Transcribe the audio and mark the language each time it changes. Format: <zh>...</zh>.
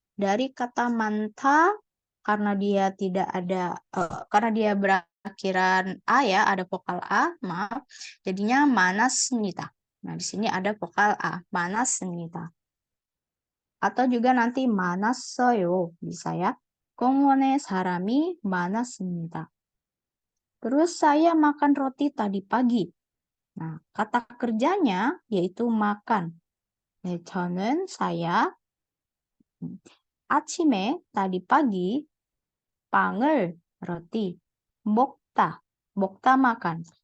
<id>Dari kata 많다 karena dia tidak ada karena dia berakhiran a ya, ada vokal a, maaf. Jadinya 많았습니다. Nah, di sini ada vokal a, 많았습니다. Atau juga nanti 많았어요, bisa ya.</id> <ko>공원에 사람이 많았습니다.</ko> <id>Terus saya makan roti tadi pagi. Nah, kata kerjanya yaitu makan.</id> <ko>네, 저는</ko> <id>saya 아침에 tadi pagi 빵을 roti 먹다 makan.</id>